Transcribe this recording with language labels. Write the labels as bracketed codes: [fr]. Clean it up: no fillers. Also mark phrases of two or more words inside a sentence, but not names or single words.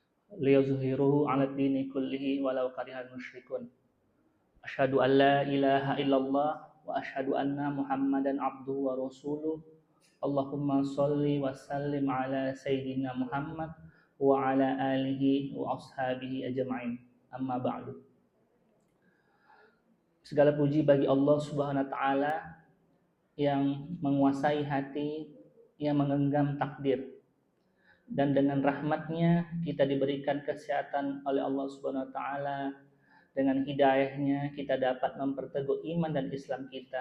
[ar] ليظهره على الدين كله ولو كره المشركون. أشهد أن لا إله إلا الله وأشهد أن محمدا عبده ورسوله. اللهم صل وسلم على سيدنا محمد وعلى آله وأصحابه أجمعين. أما بعد. [id] Segala puji bagi Allah [ar] سبحانه وتعالى [id] yang menguasai hati, yang menggenggam takdir. Dan dengan rahmatnya kita diberikan kesehatan oleh Allah [ar] سبحانه وتعالى. [id] Dengan hidayahnya kita dapat memperteguh iman dan Islam kita.